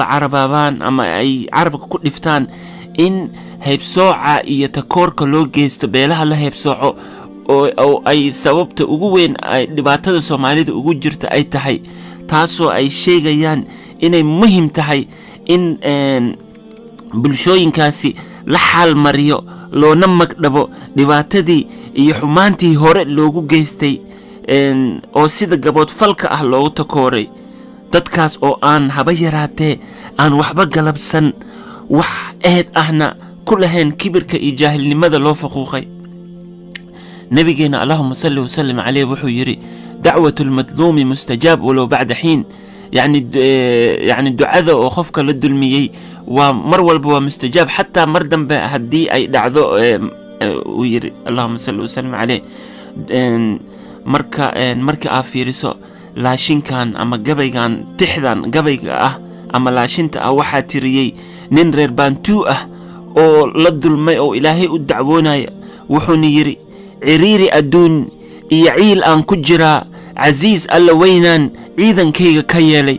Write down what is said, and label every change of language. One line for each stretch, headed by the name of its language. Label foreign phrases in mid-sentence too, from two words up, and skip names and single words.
Somali: carabaabaan ama ay carabka ku dhiftaan in heebsooca iyo takoorka loo geysto beelaha la heebsooco oo ay sababta ugu weyn ay dhibaatada Soomaalida ugu jirta ay tahay, taasoo ay sheegayaan inay muhiim tahay in bulshooyinkaasi la xaal mariyo loona magdhabo dhibaatadii iyo xumaantii hore loogu geystay oo sida gabood falka ah loogu takooray. dadkaas oo aan haba yaraatee aan waxba galabsan, wax eed ahna ku lahayn kibirka iyo jaahilnimada loo faquuqay. nabigeena
Arabic: اللهم صل وسلم عليه
Somali: wuxuu yidhi
Arabic: دعوة المظلوم مستجاب ولو بعد حين.
Somali: يعني ducada oo qofka la dulmiyey waa mar walba waa mustajaab xataa mar dambe haddii ay dhacdo. uu yidhi
Arabic: اللهم صل وسلم عليه.
Somali: marka aad fiiriso laashinkan ama gabaygan tixdan gabayga ah ama laashinta ah waxaa tiriyey nin reer baantuu ah oo la dulmay oo ilaahay u dacwoonaya. wuxuuna yidhi ciriiri adduun iyo ciil aan ku jiraa, casiis alla weynaan ciidankayga ka yeelay.